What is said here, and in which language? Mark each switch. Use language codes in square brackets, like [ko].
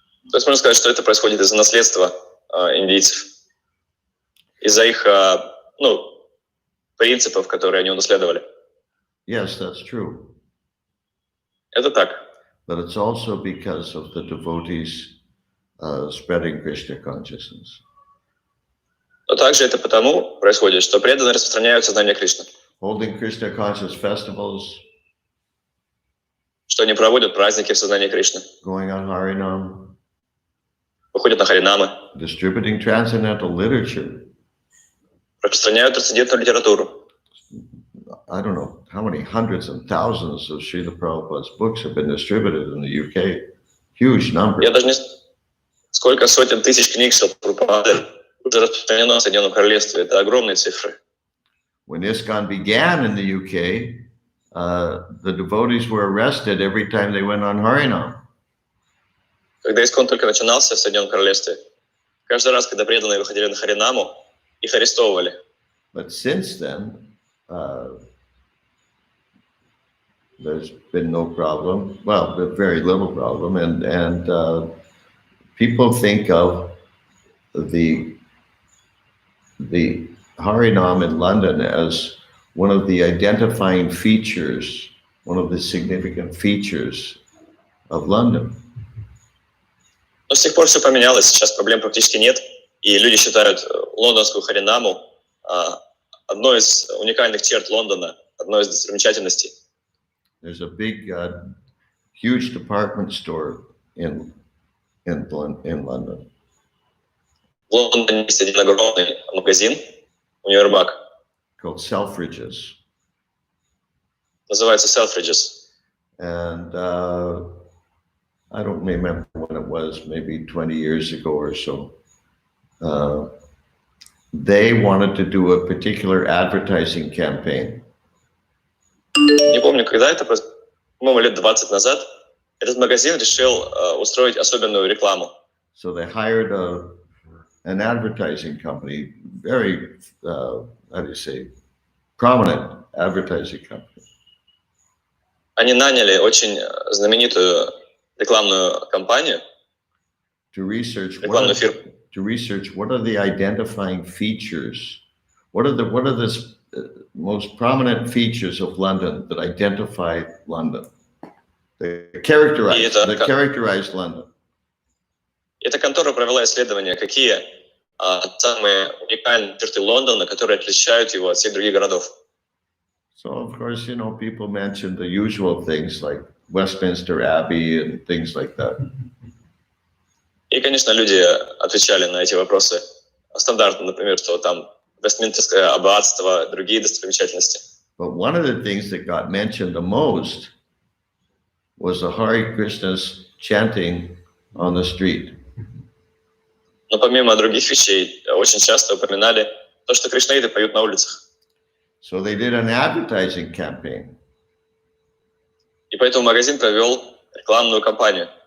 [ru] То есть можно сказать, что это происходит из-за наследства индийцев, из-за их принципов, которые они унаследовали. [en] Yes, that's true. [ru] Это так. [en] But it's also because of the devotees spreading Krishna consciousness. [ru] Но также это потому происходит, что преданные распространяют сознание Кришны. [en] Holding Krishna conscious festivals. [ru] Что они проводят праздники в сознании Кришны. [en] Going on Harinam. [ru] Выходят на харинамы. [en] Distributing transcendental literature. [ru] Распространяют трансцендентную литературу. [en] I don't know how many hundreds and thousands of Srila Prabhupada's books have been distributed in the UK. Huge number. [ru] Я даже не сколько сотен тысяч книг Шрила Прабхупады уже распространено в Соединенном Королевстве. Это огромные цифры. [en] When ISKCON began in the UK, the devotees were arrested every time they went on Harinam. [ru] Когда ИСККОН только начинался в Соединенном Королевстве, каждый раз, когда преданные выходили на харинаму, их арестовывали. [en] But since then, there's been no problem. Well, very little problem, and people think of the Harinam in London as one of the identifying features, one of the significant features of London. [ru] Но с тех пор все поменялось, сейчас проблем практически нет, и люди считают лондонскую харинаму одной из уникальных черт Лондона, одной из достопримечательностей. [en] There's a big, huge department store in London. [ru] В Лондоне есть один огромный магазин, универмаг. [en] Called Selfridges. [ru] Называется Selfridges. [en] And I don't remember when it was, maybe 20 years ago or so. They wanted to do a particular advertising campaign. [ru] Не помню, когда это, по-моему, лет 20 назад, этот магазин решил устроить особенную рекламу. [en] So they hired an advertising company, very, how do you say, prominent advertising company. [ru] Они наняли очень знаменитую рекламную компанию, рекламную фирму. [en] To research what are the identifying features, what are the most prominent features of London that identify London, that characterize London. [ru] Эта контора провела исследование, какие самые уникальные черты Лондона, которые отличают его от всех других городов. [en] So, of course, you know, people mention the usual things like Westminster Abbey and things like that. [ru] И, конечно, люди отвечали на эти вопросы стандартно, например, что там Вестминстерское аббатство, другие достопримечательности. [en] But one of the things that got mentioned the most was the Hare Krishnas chanting on the street. [ru] Но помимо других вещей, очень часто упоминали то, что кришнаиты поют на улицах. [en] So they did an advertising campaign. [ru] И поэтому магазин провел рекламную кампанию.